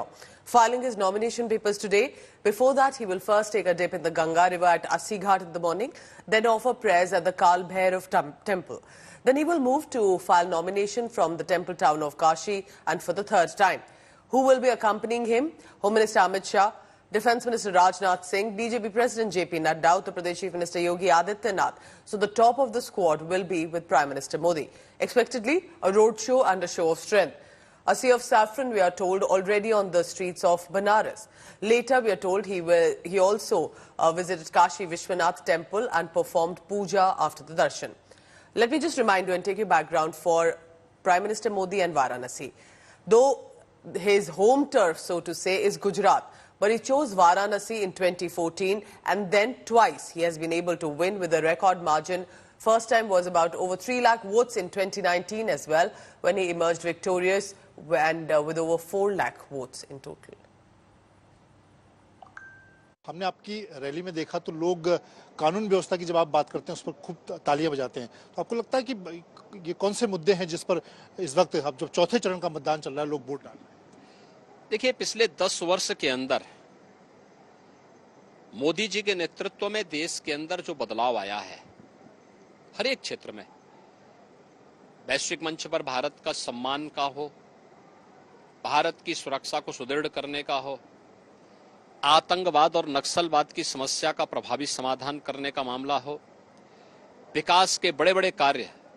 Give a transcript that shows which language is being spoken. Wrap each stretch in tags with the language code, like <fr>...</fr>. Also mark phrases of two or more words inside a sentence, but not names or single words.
<en>Filing his nomination papers today. Before that, he will first take a dip in the Ganga River at Assi Ghat in the morning, then offer prayers at the Kal Bhairav temple. Then he will move to file nomination from the temple town of Kashi and for the third time. Who will be accompanying him? Home Minister Amit Shah, Defence Minister Rajnath Singh, BJP President JP Nadda, Uttar Pradesh Chief Minister Yogi Adityanath. So the top of the squad will be with Prime Minister Modi. Expectedly, a roadshow and a show of strength. A sea of saffron, we are told, already on the streets of Banaras. Later, we are told he also visited Kashi Vishwanath temple and performed puja after the darshan. Let me just remind you and take your background for Prime Minister Modi and Varanasi. Though his home turf, so to say, is Gujarat, but he chose Varanasi in 2014 and then twice he has been able to win with a record margin. First time was about over 3 lakh votes in 2019 as well, when he emerged victorious and with over 4 lakh votes in total.</en> <hi>हमने आपकी रैली में देखा तो लोग कानून व्यवस्था की जब आप बात करते हैं उस पर खूब तालियां बजाते हैं, तो आपको लगता है कि ये कौन से मुद्दे हैं जिस पर इस वक्त अब जब चौथे चरण का मतदान चल रहा है लोग वोट डाल रहे हैं? देखिए, पिछले 10 वर्ष के अंदर मोदी जी के नेतृत्व में देश के अंदर जो बदलाव आया है, हर एक क्षेत्र में, वैश्विक मंच पर भारत का सम्मान का हो, भारत की सुरक्षा को सुदृढ़ करने का हो, आतंकवाद और नक्सलवाद की समस्या का प्रभावी समाधान करने का मामला हो, विकास के बड़े बड़े कार्य</hi>